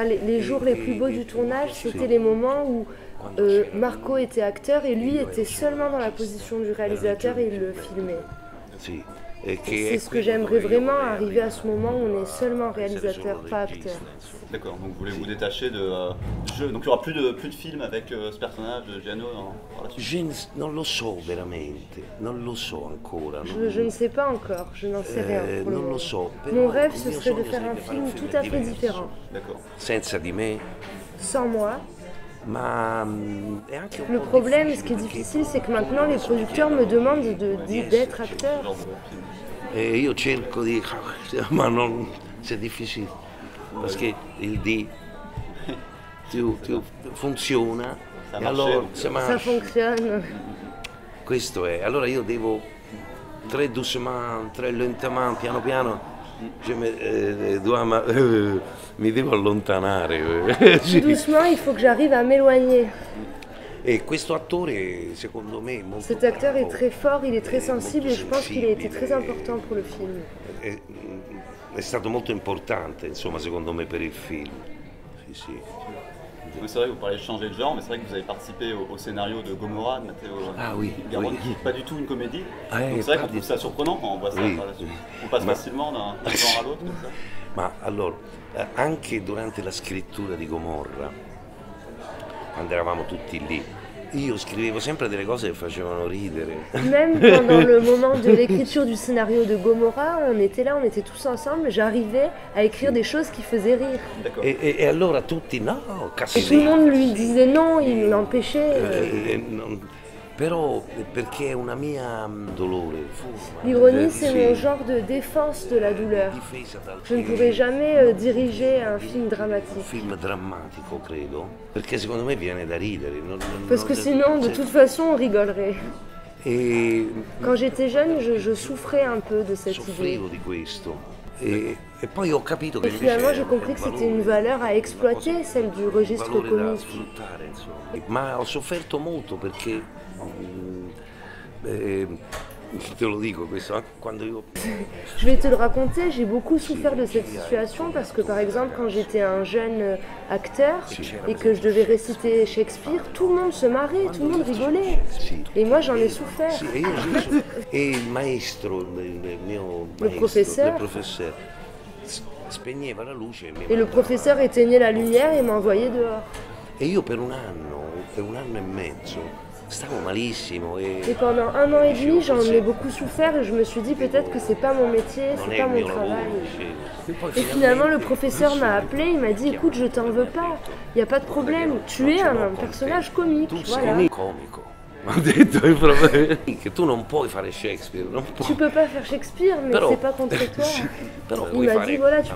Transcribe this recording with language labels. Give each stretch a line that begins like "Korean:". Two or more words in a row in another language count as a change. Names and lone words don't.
French: les jours les plus beaux du tournage, c'était les moments où Marco était acteur et lui était seulement dans la position du réalisateur et il le filmait. C'est ce que j'aimerais vraiment, arriver à ce moment où on est seulement réalisateur, pas acteur. D'accord, donc vous voulez vous détacher du jeu. Donc il n'y aura plus de films avec ce personnage de Giano par la suite.
Italian: Non lo so veramente, non lo so ancora.
French: Je ne sais pas encore, je n'en sais rien pour le
Italian: Non
French: moment.
Italian: lo so.
French: Mon rêve, ce serait de faire un film tout à fait différent. D'accord.
Italian: Senza di me.
French: Sans moi. Le problème, ce qui est difficile, c'est que maintenant les producteurs me demandent d'être acteur.
Italian: E io cerco di... ma non...
French: c'est difficile,
Italian: perché il D funziona e allora se
French: Ça fonctionne.
Italian: Questo è, allora io devo
French: très doucement, très lentement,
Italian: piano piano, mi devo allontanare.
French: Tout doucement, il faut que j'arrive à m'éloigner.
Italian: E questo attore, secondo me, molto
French: Cet acteur
Italian: bravo,
French: est très fort, il est très sensible et je pense qu'il a été
Italian: sensibile,
French: très important pour le film.
Italian: È stato molto importante, insomma, secondo me, per il film. Sì, sì.
French: C'est vrai que vous parlez de changer de genre, mais c'est vrai que vous avez participé au scénario de Gomorrah de Matteo Garonne, qui n'est pas du tout une comédie. Donc c'est vrai qu'on trouve ça surprenant quand on voit ça par la suite. On passe facilement d'un genre à l'autre comme ça.
Italian: Ma allora, anche durante la scrittura di Gomorra, quando eravamo tutti lì, io scrivevo sempre delle cose che facevano ridere.
French: Même pendant le moment de l'écriture du scénario de Gomorrah, on était là, on était tous ensemble, j'arrivais à écrire des choses qui faisaient rire.
Italian: E allora tutti, no,
French: Et tout le monde lui disait non, il l'empêchait.
Italian: Però perché è una mia dolore.
French: L'ironie, c'est mon genre de défense de la douleur. Je ne pourrais jamais diriger un film Un dramatique.
Italian: film drammatico, credo, perché secondo me viene da ridere.
French: Parce que sinon, de toute façon, on rigolerait.
Italian: E
French: Quand j'étais jeune, je souffrais un peu de cette idée.
Italian: soffrivo di questo. E poi ho capito che
French: Et
Italian: invece
French: finalement, j'ai
Italian: è
French: compris
Italian: un
French: que c'était une
Italian: valore,
French: valeur à exploiter, celle du registre
Italian: valore da
French: comique.
Italian: sfruttare, insomma. Ma ho sofferto molto perché, te lo dico questo, quando io...
French: Je vais te le raconter, j'ai beaucoup souffert de cette situation parce que par exemple quand j'étais un jeune acteur et que je devais réciter Shakespeare, tout le monde se marrait, tout le monde rigolait.
Italian: Sì.
French: Et moi j'en ai souffert.
Italian: Sì, e il maestro, il mio maestro,
French: professeur.
Italian: il professore, spegneva la luce e mi
French: Et le
Italian: mandava.
French: professeur éteignait la lumière et m'envoyait dehors.
Italian: E io per un anno e mezzo, stavo malissimo
French: Et pendant 1 an et demi, j'en ai beaucoup souffert et je me suis dit peut-être que c'est pas mon métier,
Italian: non
French: c'est
Italian: è
French: pas
Italian: il
French: mon
Italian: mio lavoro.
French: travail.
Italian: Sì. Poi
French: Et finalement, le professeur m'a appelé, il m'a dit écoute, je t'en veux pas, il n'y a pas de problème, tu es un personnage comique.
Italian: Tu
French: Voilà.
Italian: sei comico. Ha detto proprio che tu non puoi fare Shakespeare, non puoi.
French: Tu peux pas faire Shakespeare, mais
Italian: Però-
French: c'est pas contre toi.
Italian: Però
French: Il
Italian: puoi
French: m'a
Italian: fare
French: dit voilà, tu peux